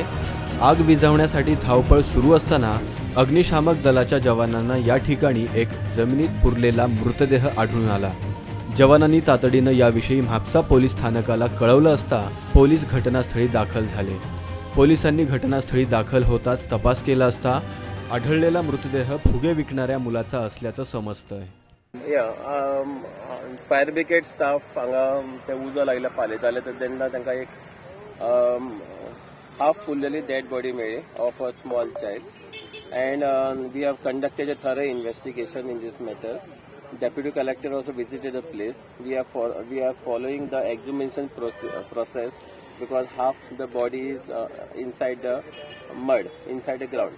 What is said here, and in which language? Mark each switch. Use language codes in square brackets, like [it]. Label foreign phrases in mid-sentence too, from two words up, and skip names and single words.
[mr] आग विझवण्यासाठी धावपळ सुरू असताना अग्निशामक दलाच्या जवानांना या ठिकाणी एक जमिनीत पुरलेला मृतदेह आढळून आला. जवानांनी तातडीनं याविषयी म्हापसा पोलीस स्थानकाला कळवलं असता पोलीस घटनास्थळी दाखल झाले. पोलिसांनी घटनास्थळी दाखल होताच तपास केला असता आढळलेला मृतदेह फुगे विकणाऱ्या मुलाचा असल्याचं समजतंय. [en] fire brigade staff [kok] हांगा ते उजो लायला पालयताले तेन्ना तांकां एक [en] half fully dead body मेळ्ळी of a small child and we have conducted a thorough investigation in this matter. Deputy Collector also visited the place. We are following the exhumation process because half the body is inside the mud, inside the ground.